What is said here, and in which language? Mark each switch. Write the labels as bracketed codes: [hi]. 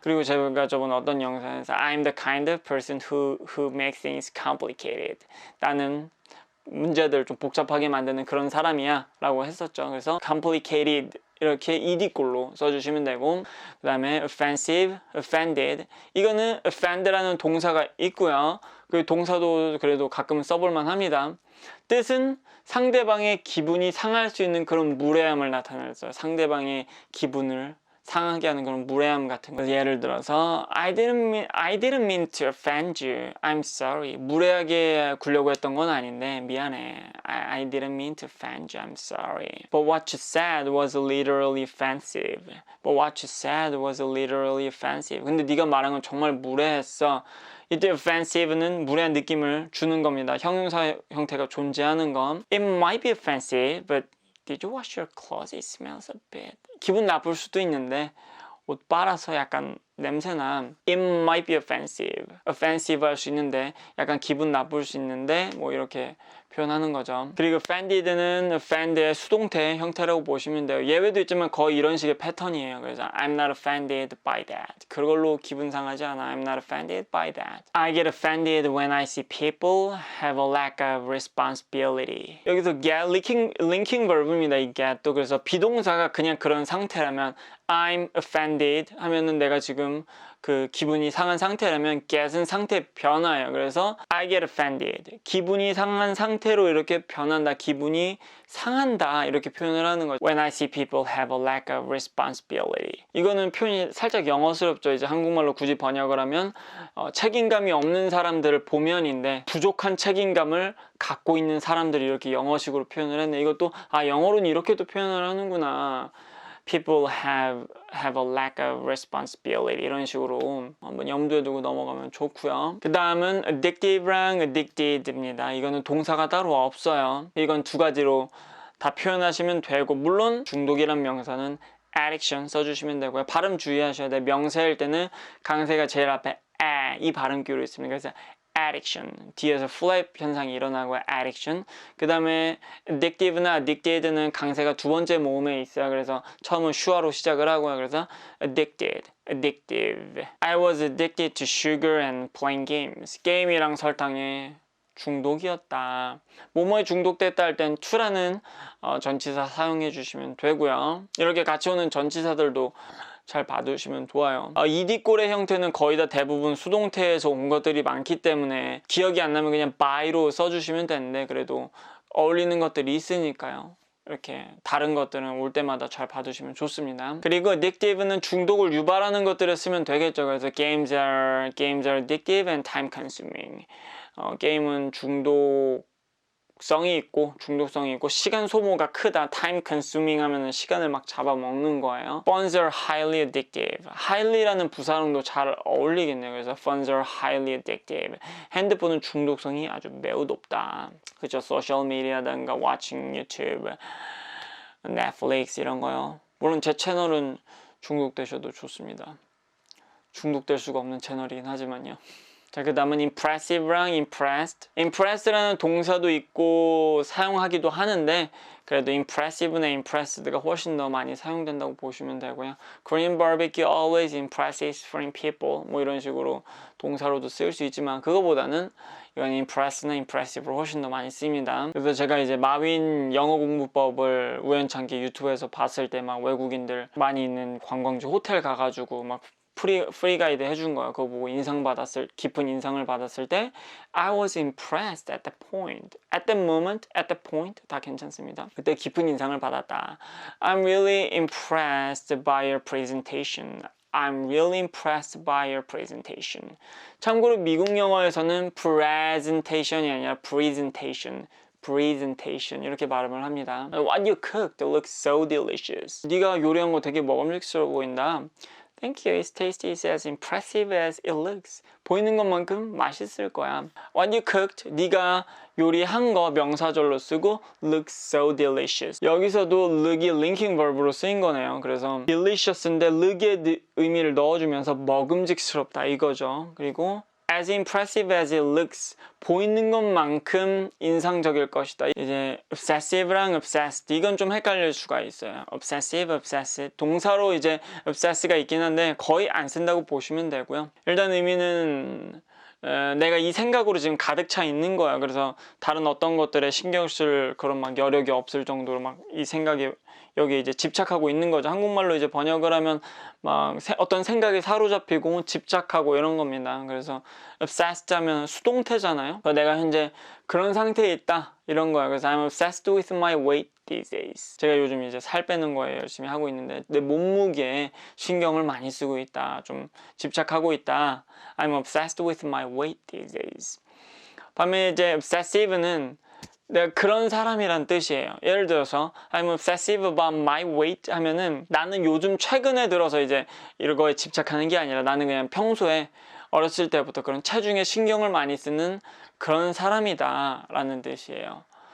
[ko] 그리고 제가 저번 어떤 영상에서 [en] I'm the kind of person who makes things complicated. [ko] 나는 문제들 좀 복잡하게 만드는 그런 사람이야 라고 했었죠. 그래서 complicated 이렇게 ed꼴로 써주시면 되고, 그 다음에 offensive, offended. 이거는 offend라는 동사가 있고요. 그 동사도 그래도 가끔 써볼만 합니다. 뜻은 상대방의 기분이 상할 수 있는 그런 무례함을 나타내서 상대방의 기분을 상하게 하는 그런 무례함 같은 거. 예를 들어서 [en] I didn't mean to offend you. I'm sorry. [ko] 무례하게 굴려고 했던 건 아닌데 미안해. [en] I didn't mean to offend you. I'm sorry. But what you said was literally offensive. But what you said was literally offensive. [ko] 근데 네가 말한 건 정말 무례했어. 이때 offensive는 무례한 느낌을 주는 겁니다. 형용사 형태가 존재하는 건 [en] It might be offensive, but Did you wash your clothes? It smells a bit. [ko] 기분 나쁠 수도 있는데 옷 빨아서 약간 냄새나. [en] It might be offensive. [ko] offensive 할 수 있는데 약간 기분 나쁠 수 있는데 뭐 이렇게 표현하는 거죠. 그리고 offended는 offend의 수동태 형태라고 보시면 돼요. 예외도 있지만 거의 이런 식의 패턴이에요. 그래서 [en] I'm not offended by that. [ko] 그걸로 기분 상하지 않아. [en] I'm not offended by that. I get offended when I see people have a lack of responsibility. [ko] 여기서 get linking verb입니다. 이 get도. 그래서 비동사가 그냥 그런 상태라면 [en] I'm offended [ko] 하면은 내가 지금 그 기분이 상한 상태라면 get은 상태 변화예요. 그래서 [en] I get offended. [ko] 기분이 상한 상태로 이렇게 변한다. 기분이 상한다. 이렇게 표현을 하는 거죠. [en] When I see people have a lack of responsibility. [ko] 이거는 표현이 살짝 영어스럽죠. 이제 한국말로 굳이 번역을 하면 책임감이 없는 사람들을 보면인데 부족한 책임감을 갖고 있는 사람들이 이렇게 영어식으로 표현을 했네. 이것도 영어로는 이렇게도 표현을 하는구나. [en] People have a lack of responsibility [ko] 이런 식으로 한번 염두에 두고 넘어가면 좋고요. 그 다음은 addictive랑 addicted입니다. 이거는 동사가 따로 없어요. 이건 두 가지로 다 표현하시면 되고, 물론 중독이란 명사는 addiction 써주시면 되고요. 발음 주의하셔야 돼요. 명사일 때는 강세가 제일 앞에 이 발음기로 있습니다. 그래서 addiction 뒤에서 플랩 현상이 일어나고 addiction. 그 다음에 addictive나 addicted는 강세가 두 번째 모음에 있어요. 그래서 처음은 슈아로 시작을 하고요. 그래서 [en] addicted, addictive. I was addicted to sugar and playing games. [ko] 게임이랑 설탕에 중독이었다. 뭐뭐에 중독됐다 할 땐 to라는 전치사 사용해 주시면 되고요. 이렇게 같이 오는 전치사들도 잘 봐두시면 좋아요. ed꼴의 형태는 거의 다 대부분 수동태에서 온 것들이 많기 때문에 기억이 안 나면 그냥 by로 써주시면 되는데 그래도 어울리는 것들이 있으니까요. 이렇게 다른 것들은 올 때마다 잘 봐두시면 좋습니다. 그리고 addictive는 중독을 유발하는 것들을 쓰면 되겠죠. 그래서 [en] games are addictive and time consuming. [ko] 게임은 중독성이 있고 시간 소모가 크다. time consuming 하면은 시간을 막 잡아먹는 거예요. [en] Phones are highly addictive. [ko] highly라는 부사랑도 잘 어울리겠네요. 그래서 [en] phones are highly addictive. [ko] 핸드폰은 중독성이 아주 매우 높다. 그죠? 소셜 미디어든가 [en] watching YouTube, [ko] 넷플릭스 이런 거요. 물론 제 채널은 중독되셔도 좋습니다. 중독될 수가 없는 채널이긴 하지만요. 자, 그 다음은 impressive랑 impressed. impressed라는 동사도 있고 사용하기도 하는데 그래도 impressive나 impressed가 훨씬 더 많이 사용된다고 보시면 되고요. [en] Korean barbecue always impresses foreign people. [ko] 뭐 이런 식으로 동사로도 쓸 수 있지만 그거보다는 이건 impress나 impressive로 훨씬 더 많이 쓰입니다. 그래서 제가 이제 마윈 영어 공부법을 우연찮게 유튜브에서 봤을 때 막 외국인들 많이 있는 관광지 호텔 가가지고 막 프리 가이드 해준 거야. 그거 보고 깊은 인상을 받았을 때 [en] I was impressed at the point. At the moment, at the point [ko] 다 괜찮습니다. 그때 깊은 인상을 받았다. [en] I'm really impressed by your presentation. I'm really impressed by your presentation. [ko] 참고로 미국 영어에서는 presentation이 아니라 presentation 이렇게 발음을 합니다. [en] What you cooked looks so delicious. [ko] 네가 요리한 거 되게 먹음직스러워 보인다. [en] Thank you. Its taste is as impressive as it looks. [ko] 보이는 것만큼 맛있을 거야. [en] What you cooked, [ko] 네가 요리한 거 명사절로 쓰고 [en] looks so delicious. [ko] 여기서도 look이 linking verb로 쓰인 거네요. 그래서 delicious인데 look의 의미를 넣어주면서 먹음직스럽다 이거죠. 그리고 [en] as impressive as it looks. [ko] 보이는 것만큼 인상적일 것이다. 이제 obsessive랑 obsessed 이건 좀 헷갈릴 수가 있어요. obsessive, obsessed 동사로 이제 obsess가 있긴 한데 거의 안 쓴다고 보시면 되고요. 일단 의미는 내가 이 생각으로 지금 가득 차 있는 거야. 그래서 다른 어떤 것들에 신경 쓸 그런 막 여력이 없을 정도로 막 이 생각이 여기 이제 집착하고 있는 거죠. 한국말로 이제 번역을 하면 막 어떤 생각에 사로잡히고 집착하고 이런 겁니다. 그래서 obsessed 하면 수동태잖아요. 내가 현재 그런 상태에 있다 이런 거야. 그래서 [en] I'm obsessed with my weight these days. [ko] 제가 요즘 이제 살 빼는 거에 열심히 하고 있는데 내 몸무게에 신경을 많이 쓰고 있다. 좀 집착하고 있다. [en] I'm obsessed with my weight these days. [ko] 반면에 이제 obsessive는 내가 그런 사람이란 뜻이에요. 예를 들어서 [en] I'm obsessive about my weight [ko] 하면은 나는 요즘 최근에 들어서 이제 이런 거에 집착하는 게 아니라 나는 그냥 평소에 어렸을 때부터 그런 체중에 신경을 많이 쓰는 그런 사람이다 라는 뜻이에요.